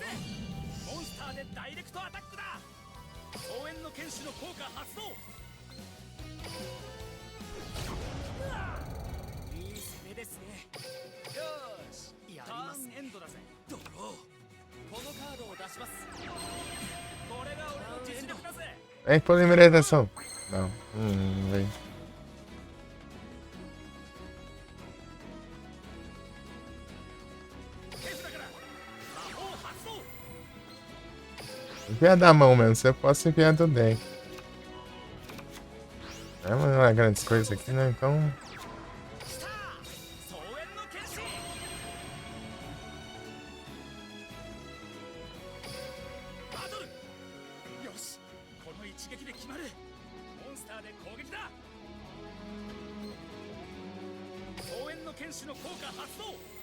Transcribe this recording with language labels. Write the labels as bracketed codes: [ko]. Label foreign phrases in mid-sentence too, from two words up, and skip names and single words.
[ja] モンスターでダイレクトアタックだ。総援の剣士の効果発動。いい攻めですね。よーし、やりますね。ターンエンドだぜ。ドロー。このカードを出します。これが俺の実力だぜ。 [pt] É polimerização. Não. Vem. Enviar da mão mesmo, você pode enviar do deck. Não é grandes coisas aqui, né? Então. [ja] 総援の剣士。バトル。よし、この一撃で決まる。モンスターで攻撃だ。総援の剣士の効果発動。